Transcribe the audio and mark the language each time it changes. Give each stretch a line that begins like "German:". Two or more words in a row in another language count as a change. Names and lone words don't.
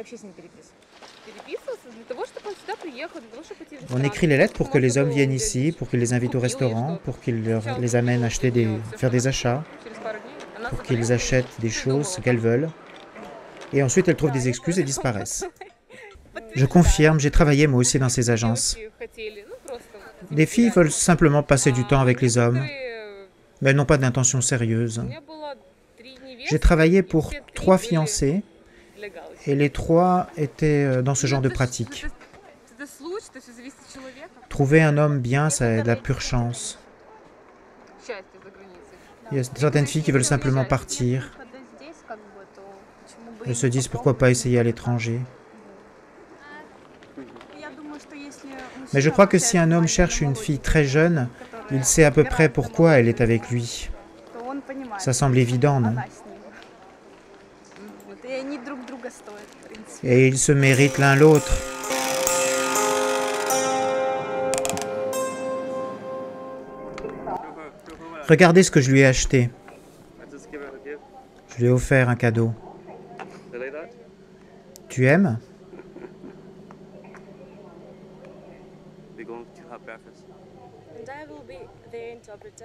French: On écrit les lettres pour que les hommes viennent ici, pour qu'ils les invitent au restaurant, pour qu'ils les amènent faire des achats, pour qu'ils achètent des choses qu'elles veulent. Et ensuite, elles trouvent des excuses et disparaissent. Je confirme, j'ai travaillé moi aussi dans ces agences. Les filles veulent simplement passer du temps avec les hommes. mais elles n'ont pas d'intention sérieuse.
Russian: У меня было 3 невесты.
French: J'ai travaillé pour
Russian: Все 3 3 были
French: fiancés
Russian: для галочки.
French: et les 3 étaient dans ce genre de pratique.
Russian: Это случай, то есть зависит от человека.
French: Trouver un homme bien, ça a de la pure chance.
Russian: Счастье за границей.
French: Il y a certaines filles qui veulent simplement partir. Elles se disent pourquoi pas essayer à l'étranger. Mais je crois que si un homme cherche une fille très jeune, il sait à peu près pourquoi elle est avec lui. Ça semble évident, non? Et ils se méritent l'un l'autre. Regardez ce que je lui ai acheté. Je lui ai offert un cadeau. Tu aimes?
English: And I will be their interpreter.